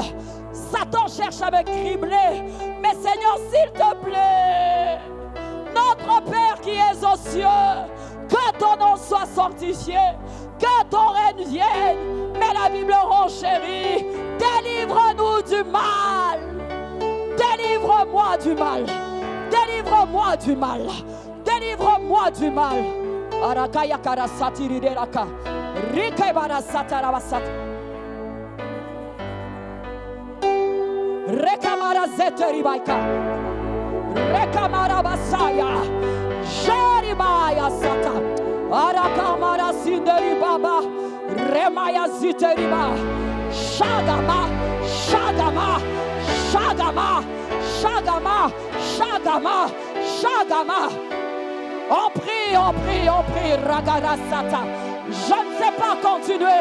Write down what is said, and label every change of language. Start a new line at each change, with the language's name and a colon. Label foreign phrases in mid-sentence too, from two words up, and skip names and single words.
French: Satan cherche à me cribler. Mais Seigneur, s'il te plaît, notre Père qui es aux cieux, que ton nom soit sanctifié, que ton règne vienne. Mais la Bible renchérit, délivre-nous du mal. Délivre-moi du mal. Délivre-moi du mal. Délivre-moi du mal. Arakaya karasati rideraka. Rike barasata rabasata. Rekamara zeteribaika. Rekamara basaya. Jeribaya sata. Arakamara sinderi baba. Remaya ziteriba. Shagama. Shagama. Shagama. Shagama. Shagama. Shagama. On prie, on prie, on prie. Ragarasata. Je ne sais pas continuer.